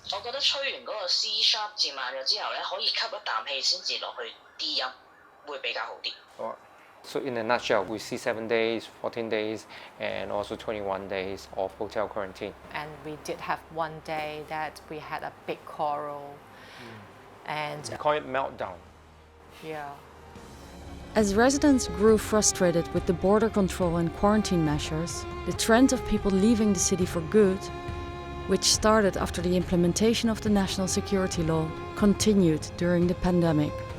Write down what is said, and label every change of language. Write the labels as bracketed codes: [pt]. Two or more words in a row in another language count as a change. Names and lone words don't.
[yue] 覺得吹完嗰個 [en] C sharp [yue] 字慢咗之後咧，可以吸一啖氣先至落去 D 音，會比較好啲。 [en] So in a nutshell, we see 7 days, 14 days, and also 21 days of hotel quarantine. And we did have one day that we had a big quarrel. And We call it meltdown. yeah. As residents grew frustrated with the border control and quarantine measures, the trend of people leaving the city for good, which started after the implementation of the national security law, continued during the pandemic.